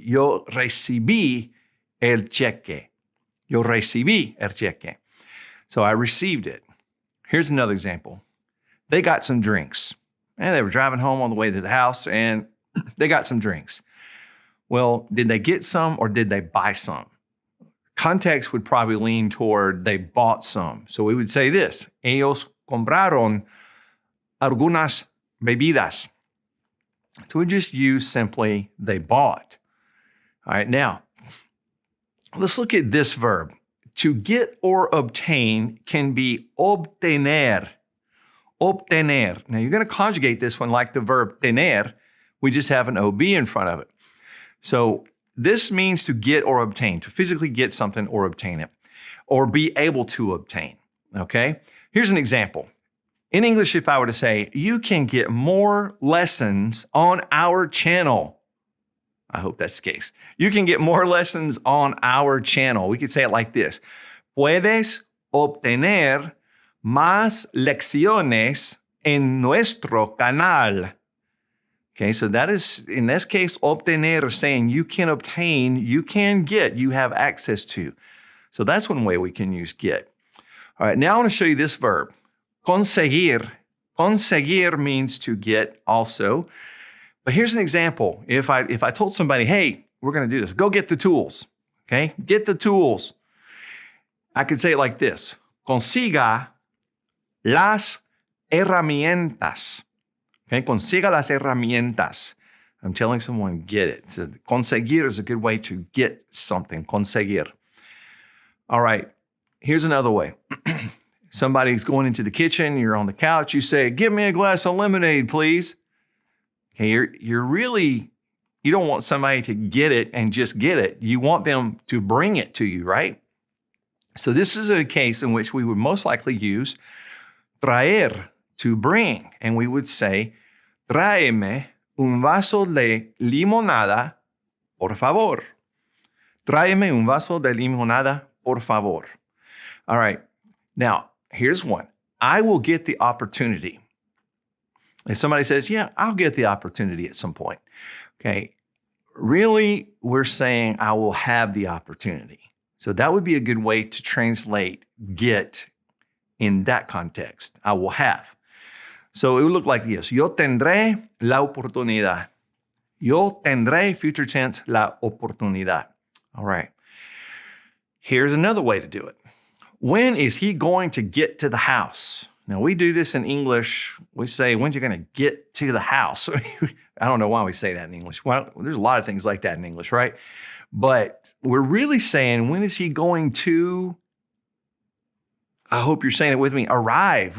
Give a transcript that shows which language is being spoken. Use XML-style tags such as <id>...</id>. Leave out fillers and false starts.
<es>Yo recibí el cheque. Yo recibí el cheque.</es> <en>So I received it. Here's another example. They got some drinks. And they were driving home on the way to the house and they got some drinks. Well, did they get some or did they buy some? Context would probably lean toward they bought some. So we would say this.</en> <es>Ellos compraron algunas bebidas.</es> <en>So we just use simply they bought. All right, now let's look at this verb. To get or obtain can be obtener. Obtener. Now you're going to conjugate this one like the verb tener. We just have an OB in front of it. So this means to get or obtain, to physically get something or obtain it, or be able to obtain. Okay? Here's an example. In English, if I were to say, you can get more lessons on our channel. I hope that's the case. You can get more lessons on our channel. We could say it like this.</en> <es>Puedes obtener más lecciones en nuestro canal.</es> <en>Okay, so that is, in this case, obtener is saying you can obtain, you can get, you have access to. So that's one way we can use get. All right, now I want to show you this verb. Conseguir. Conseguir means to get also. But here's an example. If I told somebody, hey, we're going to do this, go get the tools. Okay, get the tools. I could say it like this.</en> <es>Consiga las herramientas. Okay, consiga las herramientas.</es> <en>I'm telling someone, get it. So conseguir is a good way to get something. Conseguir. All right, here's another way. Somebody's going into the kitchen, you're on the couch, you say, give me a glass of lemonade, please. Okay, you don't want somebody to get it and just get it. You want them to bring it to you, right? So this is a case in which we would most likely use traer, to bring. And we would say,</en> <es>tráeme un vaso de limonada, por favor. Tráeme un vaso de limonada, por favor.</es> <en>All right, now here's one. I will get the opportunity. If somebody says, yeah, I'll get the opportunity at some point. Okay, really, we're saying I will have the opportunity. So that would be a good way to translate get in that context. I will have. So it would look like this.</en> <es>Yo tendré la oportunidad. Yo tendré,</es> <en>future tense,</en> <es>la oportunidad.</es> <en>All right. Here's another way to do it. When is he going to get to the house? Now, we do this in English. We say, when's he going to get to the house? I don't know why we say that in English. Well, there's a lot of things like that in English, right? But we're really saying, when is he going to, I hope you're saying it with me, arrive.</en>